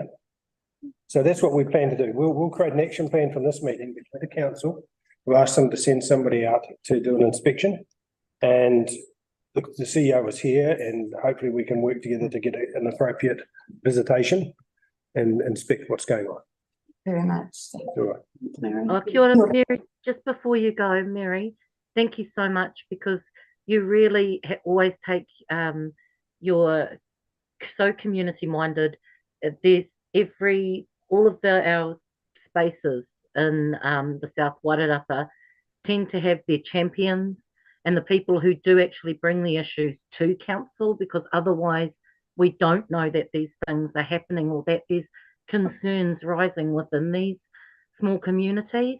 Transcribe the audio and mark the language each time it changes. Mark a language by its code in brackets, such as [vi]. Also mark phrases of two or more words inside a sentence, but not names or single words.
[en] So that's what we plan to do. We'll create an action plan from this meeting with the council. We'll ask them to send somebody out to do an inspection, and the CEO is here, and hopefully we can work together to get an appropriate visitation and inspect what's going on. Very much. All right. [mi] Oh, kia ora, [en] Mary, just before you go, Mary, thank you so much, because you really always take you're so community minded. There's all of our spaces in the South Wairarapa tend to have their champions and the people who do actually bring the issues to council, because otherwise we don't know that these things are happening or that there's concerns rising within these small communities.